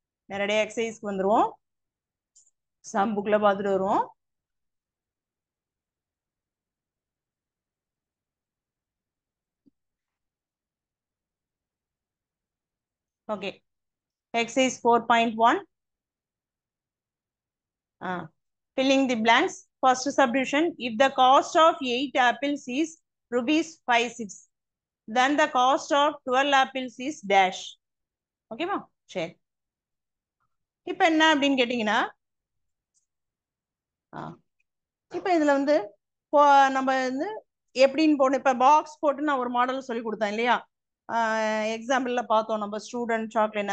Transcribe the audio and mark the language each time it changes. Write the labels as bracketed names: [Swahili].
[Tamil] நேரடியாக எக்ஸசைஸ்க்கு வந்துருவோம். சம் புக்ல பார்த்துட்டு வருவோம். [English] Okay, exercise 4.1. Filling the blanks. First subdivision. If the cost of 8 apples is ₹5.6, then the cost of 12 apples is dash. [Tamil] ஓகேவா. சரி, இப்ப என்ன அப்படின்னு கேட்டீங்கன்னா, இப்ப இதுல வந்து நம்ம வந்து எப்படின்னு போடணும். இப்ப பாக்ஸ் போட்டு நான் ஒரு மாடல் சொல்லி கொடுத்தேன் இல்லையா. எக்ஸாம்பிள்ல பார்த்தோம் நம்ம ஸ்டூடெண்ட் சாக்லேட்.